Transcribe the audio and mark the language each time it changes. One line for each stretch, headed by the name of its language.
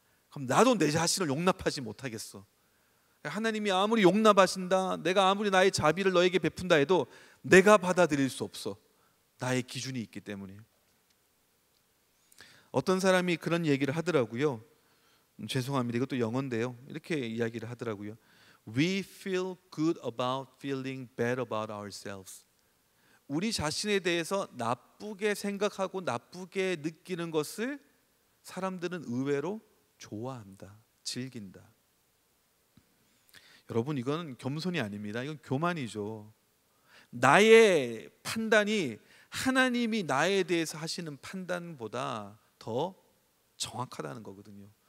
Korean: 그럼 나도 내 자신을 용납하지 못하겠어. 하나님이 아무리 용납하신다, 내가 아무리 나의 자비를 너에게 베푼다 해도 내가 받아들일 수 없어. 나의 기준이 있기 때문에. 어떤 사람이 그런 얘기를 하더라고요. 죄송합니다. 이것도 영어인데요. 이렇게 이야기를 하더라고요.
English: We feel good about feeling bad about ourselves.
Korean: 우리 자신에 대해서 나쁘게 생각하고 나쁘게 느끼는 것을 사람들은 의외로 좋아한다, 즐긴다. 여러분, 이건 겸손이 아닙니다. 이건 교만이죠. 나의 판단이 하나님이 나에 대해서 하시는 판단보다 더 정확하다는 거거든요.